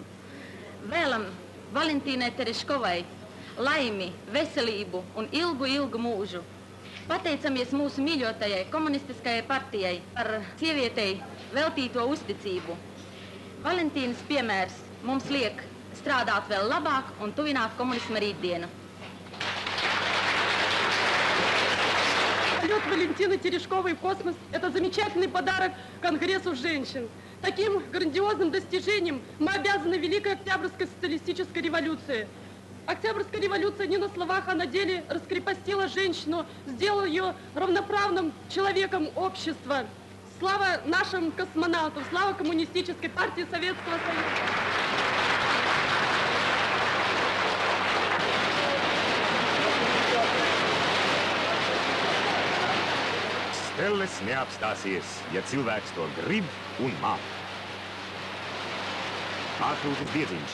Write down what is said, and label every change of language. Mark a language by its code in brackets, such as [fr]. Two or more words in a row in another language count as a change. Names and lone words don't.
[lv] Vēlam Valentīnai Tereškovai laimi, veselību un ilgu mūžu. Pateicamies mūsu mīļotajai komunistiskajai partijai par sievietei veltīto uzticību. Valentīnas piemērs mums liek strādāt vēl labāk un tuvināt komunisma rītdienu. [ru] Полет Валентины Терешковой в космос – это замечательный подарок Конгрессу женщин. Таким грандиозным достижением мы обязаны Великой Октябрьской социалистической революции. Октябрьская революция не на словах, а на деле раскрепостила женщину, сделала ее равноправным человеком общества. Слава нашим космонавтам, слава Коммунистической партии Советского Союза. [lv] Stelles neapstāsies, ja cilvēks to grib un māk. Ārkrūtis diedziņš.